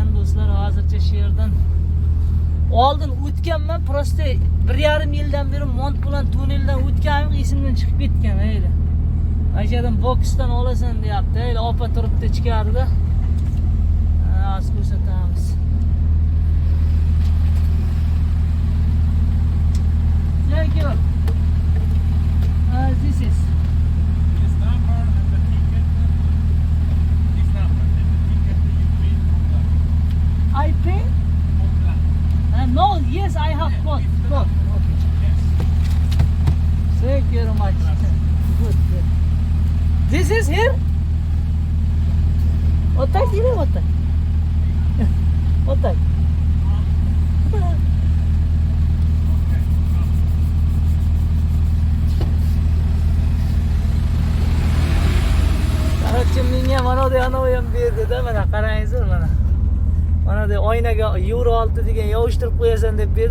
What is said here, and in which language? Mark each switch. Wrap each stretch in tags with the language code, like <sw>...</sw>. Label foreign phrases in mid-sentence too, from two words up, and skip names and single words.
<uz>do'stlar, hozircha shu yerdan oldin o'tganman, просто 1,5 yildan beri Mont bilan tunneldan o'tganim esimdan chiqib ketgan edi. Mana shu yerdan boksdan olasan deyapti. Ey, opa turibdi ichkarida. Hozir ko'rsatamiz.</uz> <en>Thank you. This is This number and the ticket. This number and the ticket you pay online. I pay. Online. No, yes, I have code. Code. Okay. Yes. Thank you very much. Good, good. This is here? What time is it? What time? What time?</en> <uz>Короче, menga mana bu anavi ham berdi-da, mana qarangizlar mana. Mana bu oynaga euro 6 degan yopishtirib qo'yasan deb berdi.</uz>